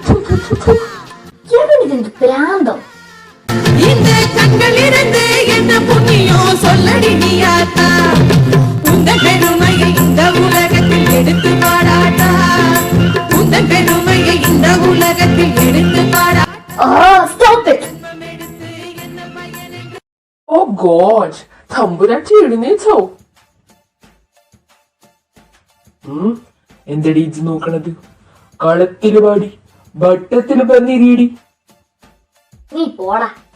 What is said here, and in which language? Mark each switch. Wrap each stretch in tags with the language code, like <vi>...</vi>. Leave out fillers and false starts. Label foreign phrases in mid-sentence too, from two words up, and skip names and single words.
<ml>പ്രാന്തം.</ml> <ta>இந்த கண்களிலிருந்து என்ன புண்ணியம் சொல்லடி நீயாத்தா, உந்த பெருமையை இந்த உலகத்தில் எடுத்து பாடாட்டா, உந்த பெருமையை இந்த உலகத்தில் எடுத்து பாடா.</ta> <en>Stop it. Oh God,</en> <ml>തമ്പുരാട്ടി എഴുന്നേറ്റോ? എന്തടി ഇജ്ജ് നോക്കണത്? കളത്തില് പാടി ബട്ടത്തില് പന്നിരീടി. നീ പോടാ.</ml>